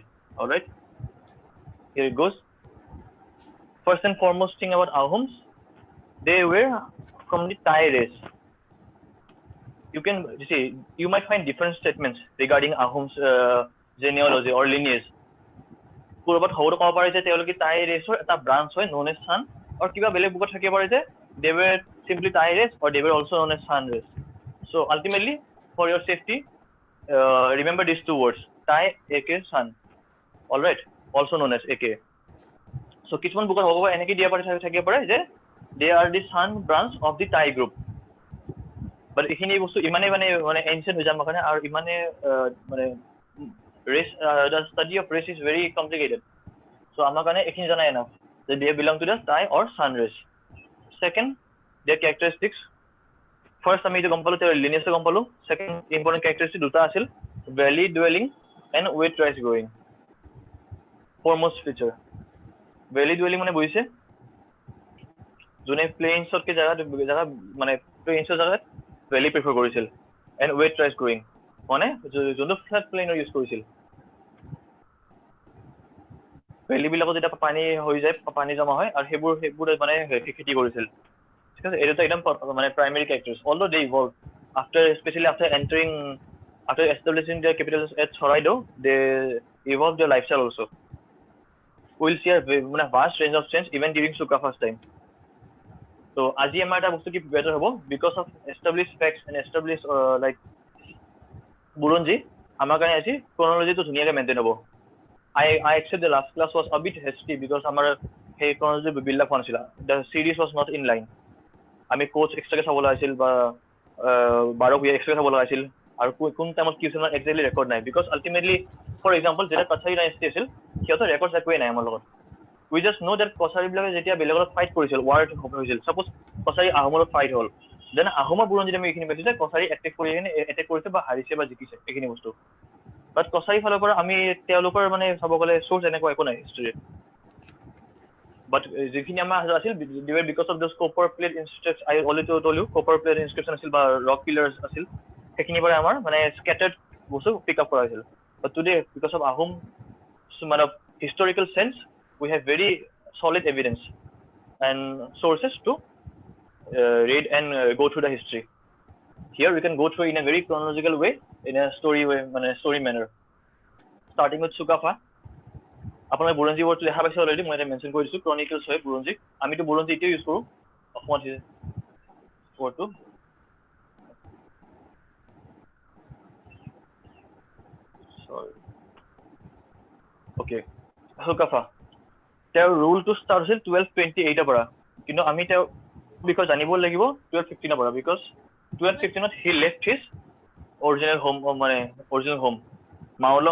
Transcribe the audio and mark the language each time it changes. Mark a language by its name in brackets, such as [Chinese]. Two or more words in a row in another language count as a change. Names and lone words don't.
[English] All right. Here it goes. First and foremost thing about Ahoms, they were from the Thai race. You can see, you might find different statements regarding Ahom's genealogy or lineage. Kurbat how to [Assamese] ক'ব পাৰে যে তেওঁলোকে [English] Thai race [Assamese] এটা branch হয় [English] known as Han, or [Assamese] কিবা বেলেগ বুকত থাকিব পাৰে যে [English] they were simply Thai race or they were also known as Han race. So ultimately, for your safety, remember these two words, Thai aka San. All right, also known as aka. [Assamese] So কিছুমান বুকত হ'ব এনেকৈ দিয়া থাকিব পাৰে যে [English] they are the San branch of the Thai group. [Assamese] But এইখিনি বস্তু ইমানে মানে ancient হৈ যাব কাৰণে, আৰু ইমানে মানে race, [English] the study of race is very complicated. [Assamese] So আমাৰ কাৰণে এইখিনি জানা [English] enough that they belong to the Thai or San race. Second, their characteristics. [Assamese] First আমি এইটো গম পালো, তেওঁৰ lineage গম পালো. [English] Second important characteristic [Assamese] দুটা আছিল, [English] valley dwelling and wet rice growing. [Assamese] Foremost feature, [English] valley dwelling [Assamese] মানে বুজিছে যোনে প্লেইনছতকে জাগা মানে প্লেইনছৰ জাগাত [English] valley prefer [Assamese] কৰিছিল, [English] and wet rice growing [Assamese] মানে যোনটো ফ্লেট প্লেইনৰ ইউজ কৰিছিল। ভেলিবিলাকত যেতিয়া পানী হৈ যায়, পানী জমা হয়, আৰু সেইবোৰ মানে খেতি কৰিছিল। ঠিক আছে, এইটো একদম মানে [English] primary characters. Although they evolved especially after establishing their capital at Choraido, they evolved their lifestyle also. We'll see a vast range of change even during Sukafa's time. [Assamese] So আজি আমাৰ এটা বস্তু কি better হ'ব, [English] because of established facts and established like বুৰঞ্জী, [Assamese] আমাৰ কাৰণে আজি chronology-টো ধুনীয়াকৈ maintain হ'ব. [English] I accept the last class was a bit hasty because [Assamese] আমাৰ সেই [English] chronology build up [Assamese] হোৱা নাছিল. [English] The series was not in line. [Assamese] আমি কোচ এক্সট্ৰাকে চাব লাগিছিল, বা 12 এক্সট্ৰাকে চাব লাগিছিল, আৰু কোন টাইমত কি হৈছিল [English] exactly record [Assamese] নাই, [English] because ultimately for example [Assamese] যেতিয়া কছাৰী ডাইনেষ্টি আছিল সিহঁতৰ ৰেকৰ্ডছ একোৱেই নাই আমাৰ লগত [English] we just know that [Assamese] কছাৰী বিলাকে যেতিয়া বেলেগৰ লগত ফাইট কৰিছিল ৱাৰ হৈছিল সাপোজ কছাৰী আহোমৰ লগত ফাইট হ'ল দেন আহোমৰ বুৰঞ্জীত আমি এইখিনি পাইছো যে কছাৰী এটেক কৰিছে বা হাৰিছে বা জিকিছে এইখিনি বস্তু বাট কছাৰী ফালৰ পৰা আমি তেওঁলোকৰ মানে চাব গ'লে চ'ৰ্চ এনেকুৱা একো নাই হিষ্ট্ৰীত [English] but [Assamese] যিখিনি আমাৰ আছিল [English] because of those copper plate inscriptions I already told you copper plate inscription [Assamese] আছিল বা [English] rock pillars [Assamese] আছিল সেইখিনি পৰা আমাৰ মানে scattered বস্তু pick up কৰা হৈছিল [English] but today because of Ahom মানে historical sense we have very solid evidence and sources to read and go through the history here we can go through in a very chronological way in a story way মানে story manner starting with Sukafa [Assamese] আপোনাৰ বুৰঞ্জী ৱৰ্ডটো দেখা পাইছে অলৰেডি মই এটা মেনশ্যন কৰি দিছোঁ ক্ৰনিকলছ হয় বুৰঞ্জী আমিতো বুৰঞ্জী এতিয়াও ইউজ কৰোঁ অসমত ৱৰ্ডটো অ'কে সুকাফা তেওঁৰ ৰুলটো ষ্টাৰ্ট হৈছিল 1228 পৰা কিন্তু আমি তেওঁৰ বিষয়ে জানিব লাগিব 1215 পৰা বিকজ 1215 [English] he left his original home [Assamese] মানে [English] original home [Assamese] মাওলং